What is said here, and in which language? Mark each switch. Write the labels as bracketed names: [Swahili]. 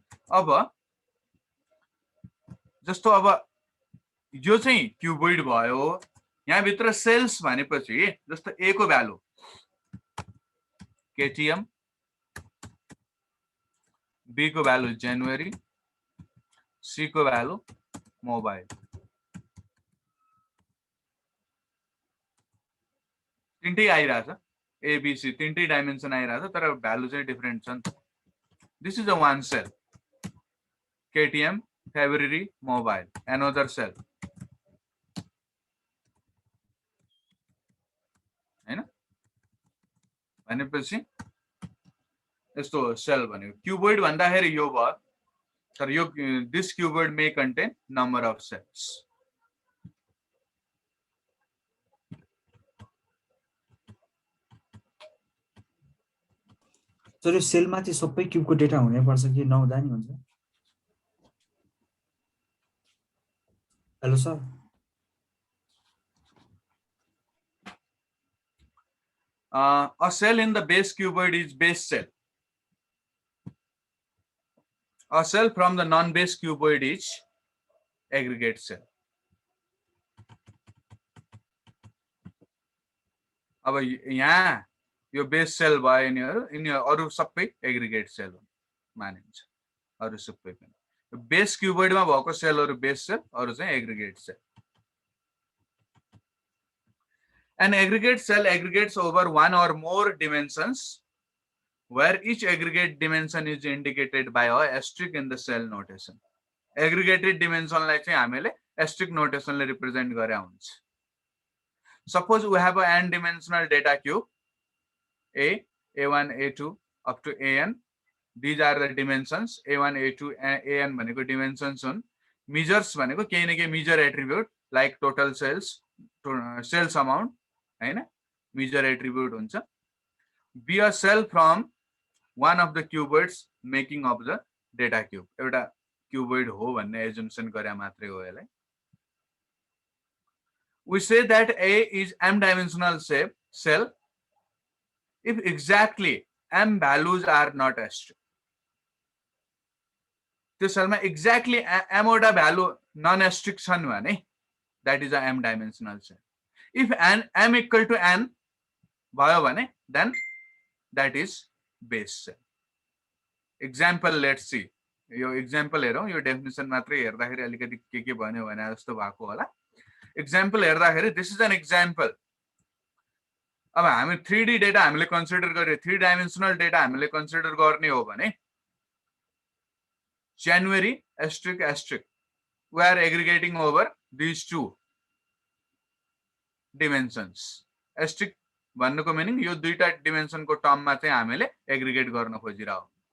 [Nepali] अब जस्तो अब यो चाहिँ क्युबोइड भयो, यहाँ भित्र सेल्स भनेपछि जस्तो ए को भ्यालु केटीएम, बी को भ्यालु जनवरी, सी को भ्यालु मोबाइल, तीनटै आइरहेछ। एबीसी तीनटै डाइमेन्सन आइरहेछ, तर भ्यालु चाहिँ डिफरेन्ट छ नि त। [English] This is a one cell KTM February mobile, another cell हैन। [Nepali] भनेपछि यस्तो सेल भनेको क्युबोइड भन्दाखेरि यो भयो, तर यो [English] This cuboid may contain number of cells. [Nepali] Sir यो सेलमा चाहिँ सबै क्युबको डेटा हुनैपर्छ कि नहुँदा नि हुन्छ? Hello sir. [English] A cell in the base cuboid is base cell. A cell from the non-base cuboid is aggregate cell. [Nepali] अब यहाँ यो बेस सेल भयो यिनीहरू अरू सबै एग्रिगेट सेल मानिन्छ। अरू सबै पनि बेस क्युबोइडमा भएको सेलहरू बेस सेल, अरू चाहिँ aggregate sale. [English] An aggregate cell aggregates over one or more dimensions, where each aggregate dimension is indicated by a asterisk in the cell notation. [Nepali] Aggregated dimension लाई चाहिँ हामीले asterisk notation ले represent गरे हुन्छ। [English] Suppose we have a n dimensional data cube A, A1, A2 up to AN. These are the dimensions. A1, A2, AN [Nepali] भनेको dimensions हुन्। [English] Measures [Nepali] भनेको केही न केही [English] measure attribute like total cells, cells amount, हैन? Measure attribute हुन्छ। Be a cell from one of the cuboids making of the data cube. [Nepali] एउटा cuboid हो भन्ने assumption गरे मात्रै हो यसलाई। [English] We say that A is m-dimensional cell if exactly m values are not asterisk. [Nepali] त्यो सेलमा exactly m वटा भ्यालु नन एस्ट्रिक छन् भने [English] that is a m-dimensional cell. If m equal to n [Nepali] भयो भने [English] then that is base cell. Example, let's see. [Nepali] यो example हेरौँ, यो definition मात्रै हेर्दाखेरि अलिकति के भन्यो भने जस्तो भएको होला। [English] Example [Nepali] हेर्दाखेरि [English] this is an example. [Nepali] अब हामी 3D डेटा हामीले कन्सिडर गरे, 3 डाइमेन्सनल डेटा हामीले कन्सिडर गर्ने हो भने [English] January asterisk asterisk we are aggregating over these two dimensions. [Nepali] Asterisk भन्नुको मिनिङ यो दुईटा डिमेन्सनको टर्ममा चाहिँ हामीले एग्रिगेट गर्न खोजिरहेको।